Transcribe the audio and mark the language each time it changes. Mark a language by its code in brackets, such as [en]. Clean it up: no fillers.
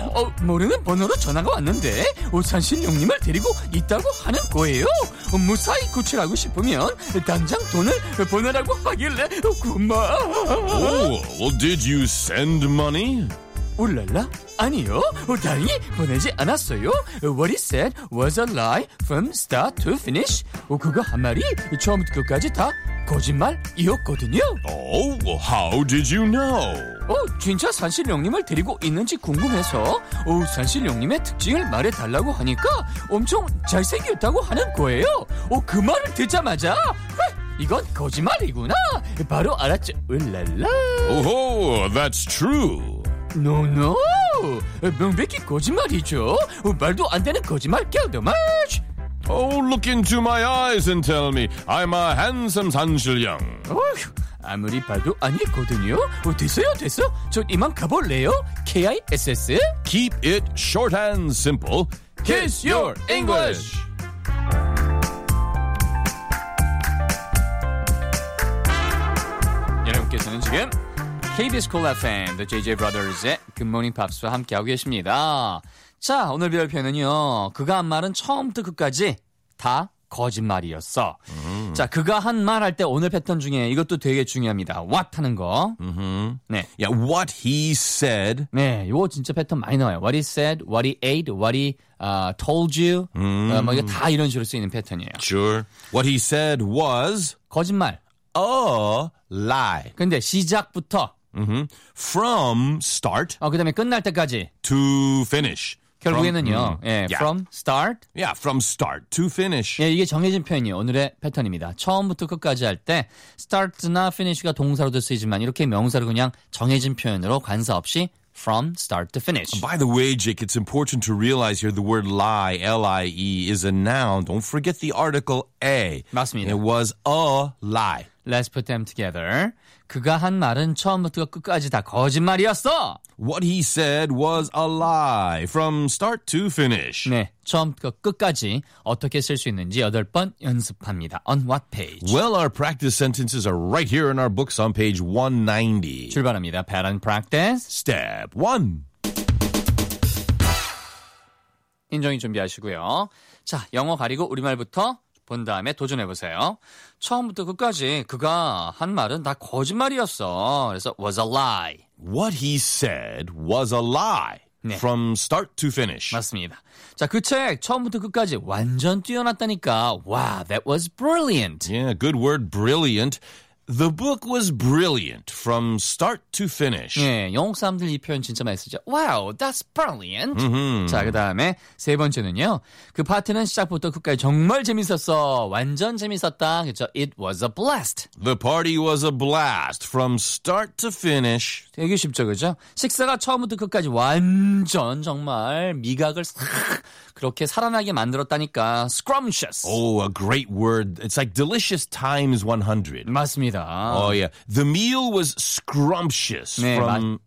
[ko] 어, 모르는 번호로 전화가 왔는데 산신령님을 데리고 있다고 하는 거예요. 무사히 구출하고 싶으면 당장 돈을 보내라고 하길래 고마워. [en] Oh, well, did you send money? [ko] 울랄라? 아니요. 다행히 보내지 않았어요. [en] What he said was a lie from start to finish. [ko] 그거 한 말이 처음부터 끝까지 다 거짓말이었거든요. [en] Oh, how did you know? [ko] 어, 진짜 산신령님을 데리고 있는지 궁금해서 산신령님의 특징을 말해달라고 하니까 엄청 잘생겼다고 하는 거예요. 그 말을 듣자마자 이건 거짓말이구나 바로 알았죠. 울랄라. [en] Oh, that's true. No, no. [ko] 명백히 거짓말이죠. 말도 안 되는 거짓말, 겨드맛. [en] Oh, look into my eyes and tell me I'm a handsome 산신령. [ko] 어휴, 아무리 봐도 아니거든요. 어, 됐어요, 됐어. 저 이만 가볼래요. KISS. [en] Keep it short and simple. Kiss your English. [ko] 여러분께서는 지금 KBS Cool FM, The JJ Brothers의 Good Morning Pops와 함께하고 계십니다. 자, 오늘 배울 표현은요. 그가 한 말은 처음부터 끝까지 다 거짓말이었어. 자, 그가 한 말 할 때 오늘 패턴 중에 이것도 되게 중요합니다. What 하는 거. [en] 네. Yeah, what he said. [ko] 네, 이거 진짜 패턴 많이 나와요. [en] What he said, what he ate, what he told you. [ko] 뭐 이거 다 이런 식으로 쓰이는 패턴이에요. [en] Sure. What he said was. [ko] 거짓말. [en] A lie. [ko] 근데 시작부터. [en] From start. [ko] 어, 그 다음에 끝날 때까지. [en] To finish. [ko] 결국에는요. [en] From start. Yeah, from start to finish. [ko] 예, 이게 정해진 표현이 오늘의 패턴입니다. 처음부터 끝까지 할 때 start나 finish가 동사로도 쓰이지만 이렇게 명사로 그냥 정해진 표현으로 관사 없이 [en] from start to finish. By the way, Jake, it's important to realize here the word lie, L-I-E, is a noun. Don't forget the article A. [ko] 맞습니다. [en] It was a lie. Let's put them together. [ko] 그가 한 말은 처음부터 끝까지 다 거짓말이었어. [en] What he said was a lie from start to finish. [ko] 네, 처음부터 끝까지 어떻게 쓸 수 있는지 여덟 번 연습합니다. [en] On what page? Well, our practice sentences are right here in our books on page 190. [ko] 출발합니다. [en] Pattern practice. Step 1. [ko] 인정이 준비하시고요. 자, 영어 가리고 우리말부터 본 다음에 도전해보세요. 처음부터 끝까지 그가 한 말은 다 거짓말이었어. 그래서 [en] was a lie. What he said was a lie. 네. From start to finish. [ko] 맞습니다. 자, 그 책 처음부터 끝까지 완전 뛰어났다니까. [en] Wow, that was brilliant. Yeah, good word, brilliant. The book was brilliant from start to finish. [ko] 네, 영국 사람들 이 표현 진짜 많이 쓰죠. [en] Wow, that's brilliant. Mm-hmm. [ko] 자, 그 다음에 세 번째는요. 그 파트는 시작부터 끝까지 정말 재밌었어. 완전 재밌었다. 그렇죠? [en] It was a blast. The party was a blast from start to finish. [ko] 되게 쉽죠, 그죠? 식사가 처음부터 끝까지 완전 정말 미각을 그렇게 살아나게 만들었다니까. [en] Scrumptious. Oh, a great word. It's like delicious times 100. [ko] 맞습니다. [en] Oh, yeah. The meal was scrumptious [ko] 네, [en] from,